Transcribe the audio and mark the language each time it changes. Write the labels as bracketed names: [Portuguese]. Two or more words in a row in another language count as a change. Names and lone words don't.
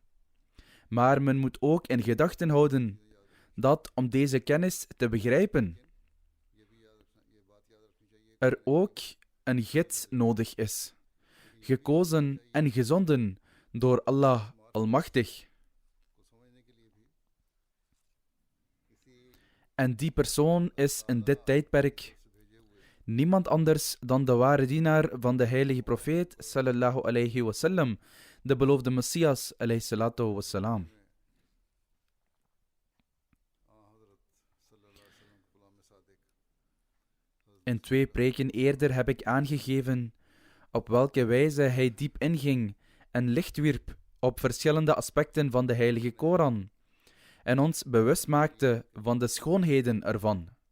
[Dutch] Maar men moet ook in gedachten houden dat om deze kennis te begrijpen, er ook een gids nodig is, gekozen en gezonden door Allah Almachtig. En die persoon is in dit tijdperk niemand anders dan de ware dienaar van de heilige profeet [Arabic] صلى الله عليه وسلم, [Dutch] de beloofde Messias [Arabic] عليه الصلاة والسلام. [Dutch] In 2 preken eerder heb ik aangegeven op welke wijze hij diep inging en licht wierp op verschillende aspecten van de heilige Koran en ons bewust maakte van de schoonheden ervan.